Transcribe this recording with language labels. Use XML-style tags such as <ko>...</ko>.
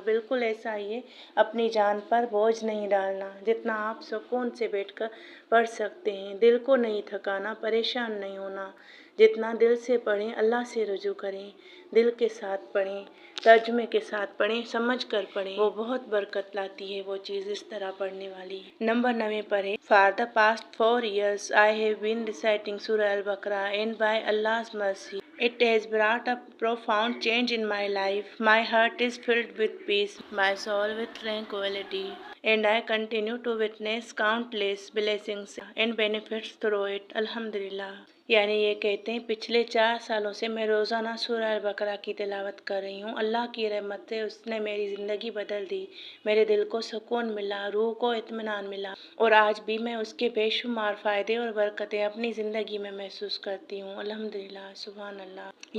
<hi>बिल्कुल ऐसा ही है, अपनी जान पर बोझ नहीं डालना, जितना आप सुकून से बैठकर पढ़ सकते हैं, दिल को नहीं थकाना, परेशान नहीं होना, जितना दिल से पढ़ें, अल्लाह से रुजू करें, दिल के साथ पढ़ें, तर्जुमे के साथ पढ़ें, समझ कर पढ़ें, वो बहुत बरकत लाती है वो चीज़ इस तरह पढ़ने वाली। नंबर 9 पर है,</hi> <en>For the past 4 years I have been reciting सूरह अल बकरा एंड बाय अल्लाह's mercy it has brought a profound change in my life. My heart is filled with peace, my soul with tranquility, and I continue to witness countless blessings and benefits through it. Alhamdulillah.</en> <hi>यानी ये कहते हैं, पिछले 4 सालों से मैं रोज़ाना सूरह अल बकरा की तिलावत कर रही हूँ। अल्लाह की रहमत से उसने मेरी ज़िंदगी बदल दी, मेरे दिल को सुकून मिला, रूह को इत्मीनान मिला और आज भी मैं उसके बेशुमार फ़ायदे और बरकतें अपनी ज़िंदगी में महसूस करती हूँ, अल्हम्दुलिल्लाह, सुभान अल्लाह।</hi>